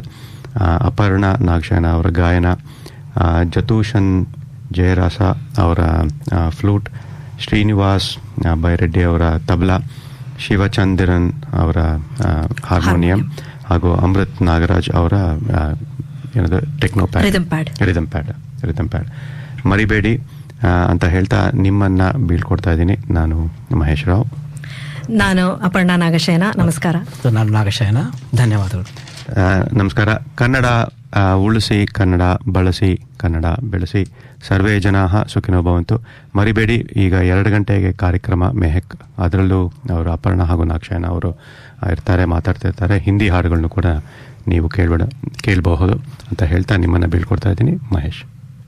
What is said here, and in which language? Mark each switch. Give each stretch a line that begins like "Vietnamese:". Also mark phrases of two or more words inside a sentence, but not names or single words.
Kannada: ಅಪರ್ಣ ನಾಗಶಯನ ಅವರ ಗಾಯನ, ಜತೂಷನ್ ಜಯರಾಸ ಅವರ ಫ್ಲೂಟ್, ಶ್ರೀನಿವಾಸ್ ಬೈರೆಡ್ಡಿ ಅವರ ತಬಲಾ, ಶಿವಚಂದಿರನ್ ಅವರ ಹಾರ್ಮೋನಿಯಂ ಹಾಗೂ ಅಮೃತ್ ನಾಗರಾಜ್ ಅವರ ಏನದು
English: rhythm pad
Kannada: ಮರಿಬೇಡಿ ಅಂತ ಹೇಳ್ತಾ ನಿಮ್ಮನ್ನ ಬೀಳ್ಕೊಡ್ತಾ ಇದ್ದೀನಿ. ನಾನು ಮಹೇಶ್ ರಾವ್. ನಾನು ಅಪರ್ಣಾ ನಾಗಶಯನ. ನಮಸ್ಕಾರ. ನಾನು ನಾಗಶಯನ. ಧನ್ಯವಾದಗಳು. ನಮಸ್ಕಾರ. ಕನ್ನಡ ಉಳಿಸಿ, ಕನ್ನಡ ಬಳಸಿ, ಕನ್ನಡ ಬೆಳೆಸಿ.
Sanskrit: ಸರ್ವೇ ಜನಾಃ ಸುಖಿನೋ ಭವಂತು.
Kannada: ಮರಿಬೇಡಿ, ಈಗ 2 ಗಂಟೆಗೆ ಕಾರ್ಯಕ್ರಮ ಮೆಹಕ್, ಅದರಲ್ಲೂ ಅವರು ಅಪರ್ಣಾ ಹಾಗೂ ನಾಗಶಯನ ಅವರು ಇರ್ತಾರೆ, ಮಾತಾಡ್ತಿರ್ತಾರೆ. ಹಿಂದಿ ಹಾಡುಗಳನ್ನು ಕೂಡ ನೀವು ಕೇಳಬಹುದು ಅಂತ ಹೇಳ್ತಾ ನಿಮ್ಮನ್ನು ಬೀಳ್ಕೊಡ್ತಾ ಇದ್ದೀನಿ. ಮಹೇಶ್.